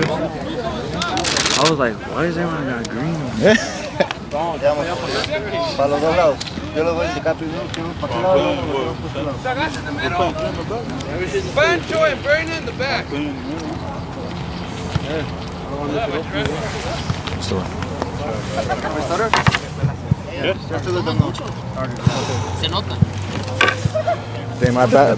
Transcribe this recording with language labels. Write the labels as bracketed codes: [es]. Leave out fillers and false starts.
[en] I was like, why is everyone got green on me? [es] Para los dos lados. Yo les voy a indicar primero que uno para cada lado. [en] Pancho and Brandon in the back. Okay, my bad.